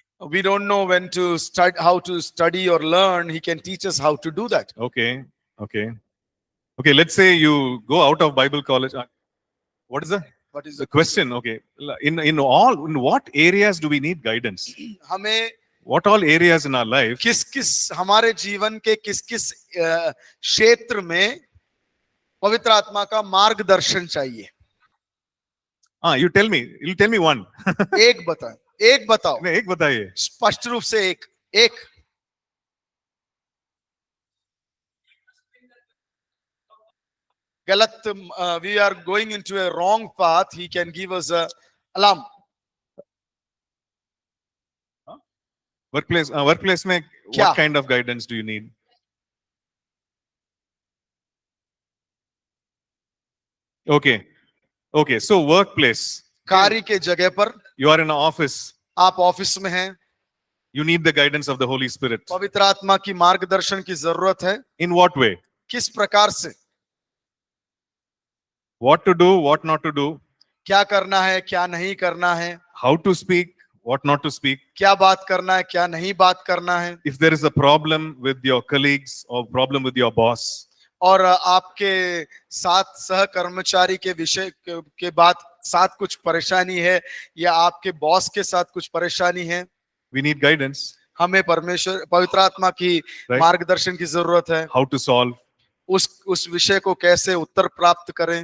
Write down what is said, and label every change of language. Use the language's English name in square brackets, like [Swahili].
[English] we don't know when to start, how to study or learn. He can teach us how to do that. Okay, okay, okay. Let's say you go out of Bible college. What is What is the question? Okay, in what areas do we need guidance? [Hindi] हमें [English] What all areas in our life? [Hindi] किस किस हमारे जीवन के किस किस क्षेत्र में पवित्र आत्मा का मार्गदर्शन चाहिए? [English] You tell me. You tell me one. [Hindi] एक बताओ, एक बताओ, नहीं, एक बताइए. स्पष्ट रूप से एक गलत, [English] we are going into a wrong path. He can give us a alarm. [Hindi] Workplace में क्या? [English] what kind of guidance do you need? Okay, okay. So workplace. [Hindi] कार्य के जगह पर, [English] You are in an office. [Hindi] आप ऑफिस में हैं, [English] You need the guidance of the Holy Spirit. [Hindi] पवित्र आत्मा की मार्गदर्शन की जरूरत है. [English] In what way? [Hindi] किस प्रकार से? [English] What to do, what not to do, [Hindi] क्या करना है, क्या नहीं करना है, [English] how to speak, what not to speak. [Hindi] क्या बात करना है, क्या नहीं बात करना है. [English] If there is a problem with your colleagues or problem with your boss, [Hindi] और आपके साथ सह कर्मचारी के विषय के बाद साथ कुछ परेशानी है, या आपके बॉस के साथ कुछ परेशानी है, [English] we need guidance. [Hindi] हमें परमेश्वर पवित्र आत्मा की [English] Right. [Hindi] मार्गदर्शन की जरूरत है. [English] How to solve. [Hindi] उस विषय को कैसे उत्तर प्राप्त करें.